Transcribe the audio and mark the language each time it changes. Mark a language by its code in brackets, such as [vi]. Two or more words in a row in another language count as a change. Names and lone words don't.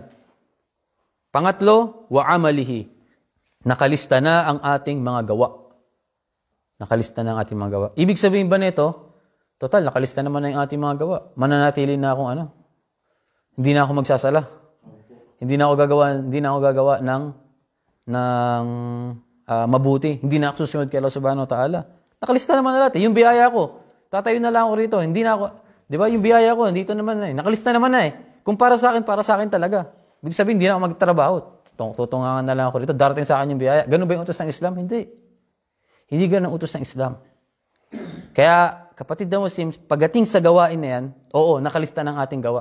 [tl] Pangatlo, [ar] وعمله. [tl] Nakalista na ang ating mga gawa. Nakalista na ang ating mga gawa. Ibig sabihin ba nito, total, nakalista naman na yung ating mga gawa. Mananatili na akong hindi na ako magsasala. Hindi na ako gagawa ng mabuti. Hindi na ako susunod kay Allah [ar] سبحانه وتعالى. [tl] Nakalista naman na lahat. Yung biyaya ko, tatayo na lang ako rito. Hindi na ako, di ba, yung biyaya ko, dito naman na nakalista naman na Kung para sa akin talaga. Ibig sabihin, hindi na ako magtrabaho. Tutungangan na lang ako rito. Darating sa akin yung biyaya. Ganun ba yung utos ng Islam? Hindi. Hindi ganun ang utos ng Islam. Kaya, kapatid na Muslims, pagdating sa gawain na yan, oo, nakalista ng ating gawa.